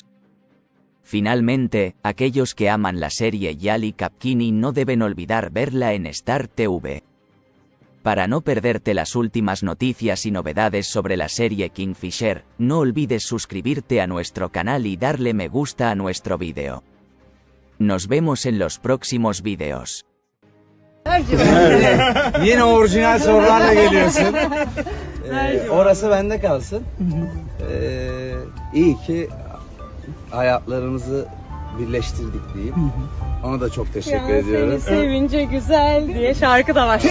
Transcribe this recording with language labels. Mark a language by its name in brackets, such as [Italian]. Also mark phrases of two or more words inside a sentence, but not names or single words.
[Spanish] Finalmente, aquellos que aman la serie Yali Kapkini no deben olvidar verla en Star TV. Para no perderte las últimas noticias y novedades sobre la serie Kingfisher, no olvides suscribirte a nuestro canal y darle me gusta a nuestro vídeo. Nos vemos en los próximos vídeos. [Turkish] Yine orijinal sorularla geliyorsun. Orası bende kalsın. İyi ki hayatlarımızı birleştirdik diyeyim. Ona da çok teşekkür ediyorum. Seni sevince güzel diye şarkı da başladı.